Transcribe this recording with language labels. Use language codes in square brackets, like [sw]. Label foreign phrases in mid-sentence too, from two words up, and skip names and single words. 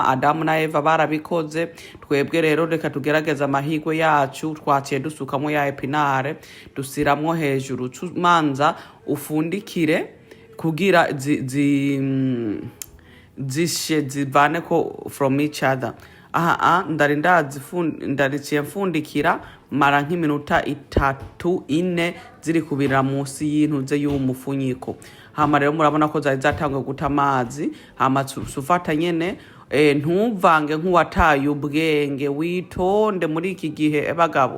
[rn] Adamu na Eva barabikoze, twebwe rero reka tugerageza amahirwe yacu. Twaciye dusukamo ya epinare dusiramwo hejuru, manza ufundikire kugira zishe zivane ko [en] from each other. [rn] Ndariciye mfundikira mara nk'iminota 3-4 ziri kubira munsi y'intuze y'umufunyiko. Hama rero murabona ko zari zatanguye guta amazi. Hama sufata nyene ntuvange nk'uwataye ubwenge, witonde muri iki gihe bagabo.